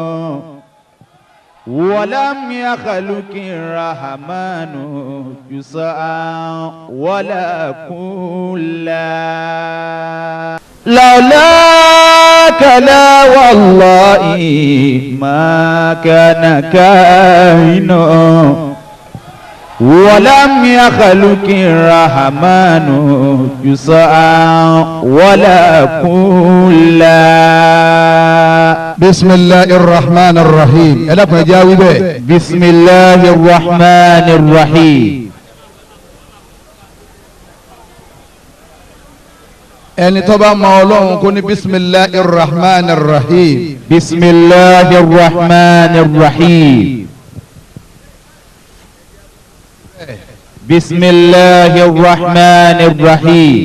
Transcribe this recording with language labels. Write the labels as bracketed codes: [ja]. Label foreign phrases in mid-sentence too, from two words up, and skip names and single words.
[ar] ولم يخلق الرحمن جزءا ولا كلا لولاك لا والله ما كان كائن ولم يخلق الرحمن جزءا ولا كلا بسم الله الرحمن الرحيم ألف جاوبه بسم الله الرحمن الرحيم [yo] ẹni tó bá mọ Ọlọ́run kó ní [ar] بسم الله رحمن رحيم. بسم الله رحمن رحيم. بسم الله رحمن رحيم.